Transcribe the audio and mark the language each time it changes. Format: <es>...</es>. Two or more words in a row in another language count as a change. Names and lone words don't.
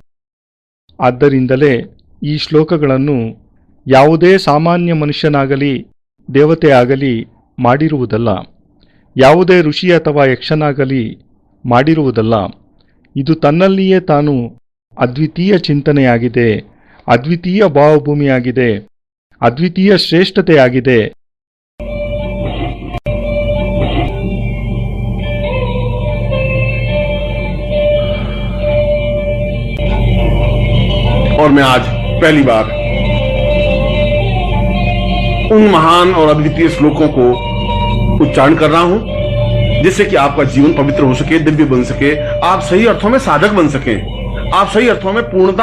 <kn>ಆದ್ದರಿಂದಲೇ ಈ ಶ್ಲೋಕಗಳನ್ನು ಯಾವುದೇ ಸಾಮಾನ್ಯ ಮನುಷ್ಯನಾಗಲಿ ದೇವತೆಯಾಗಲಿ ಮಾಡಿರುವುದಲ್ಲ, ಯಾವುದೇ ಋಷಿ ಅಥವಾ ಯಕ್ಷನಾಗಲಿ ಮಾಡಿರುವುದಲ್ಲ. ಇದು ತನ್ನಲ್ಲಿಯೇ ತಾನು ಅದ್ವಿತೀಯ ಚಿಂತನೆಯಾಗಿದೆ, ಅದ್ವಿತೀಯ ಭಾವಭೂಮಿಯಾಗಿದೆ, ಅದ್ವಿತೀಯ ಶ್ರೇಷ್ಠತೆಯಾಗಿದೆ.</kn> <hi>और मैं आज पहली बार उन महान और अद्वितीय श्लोकों को उच्चारण कर रहा हूं, जिससे कि आपका जीवन पवित्र हो सके, दिव्य बन सके, आप सही अर्थों में साधक बन सके, आप सही अर्थों में पूर्णता</hi>